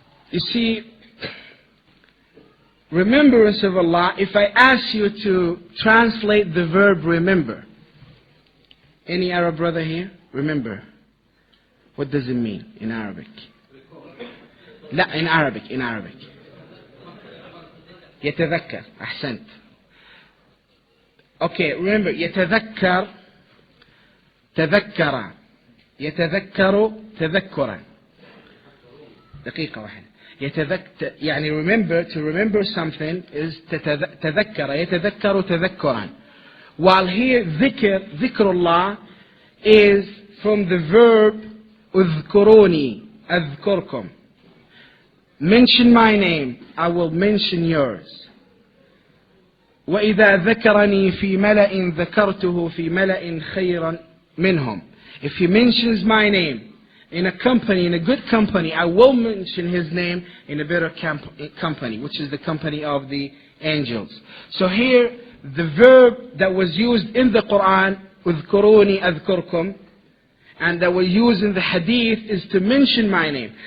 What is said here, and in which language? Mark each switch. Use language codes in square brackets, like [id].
[en] You see, remembrance of Allah, if I ask you to translate the verb remember, any Arab brother here? Remember. What does it mean in Arabic? لا, in Arabic. [ar] يتذكر. أحسنت. [en] Okay, remember, [ar] يتذكر تذكر يتذكر تذكرا. دقيقة واحدة. يعني [en] remember, to remember something is [ar] تذكر يتذكر تذكرا. [en] While here dhikrullah is from the verb [ar] اذكروني أذكركم. [en] Mention my name, I will mention yours. [ar] وإذا ذكرني في ملأ ذكرته في ملأ خيرا منهم. [en] If he mentions my name in a company, in a good company, I will mention his name in a better company, which is the company of the angels. So here, the verb that was used in the Quran, [ar] اذكروني أذكركم, [en] and that was used in the hadith is to mention my name.